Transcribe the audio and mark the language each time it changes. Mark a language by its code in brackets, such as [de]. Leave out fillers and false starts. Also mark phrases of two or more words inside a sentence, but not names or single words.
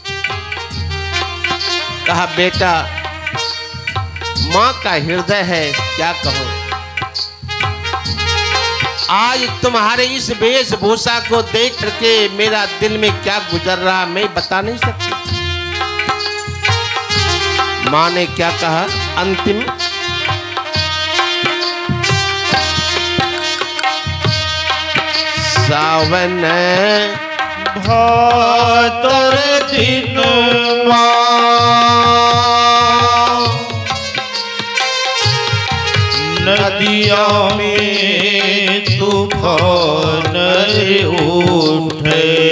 [hi] कहा, बेटा मां का हृदय है, क्या कहूं। आज तुम्हारे इस वेशभूषा को देख करके मेरा दिल में क्या गुजर रहा मैं बता नहीं सकती। मां ने क्या कहा, अंतिम सावन भादर दिन नदिया में तूफान उठे।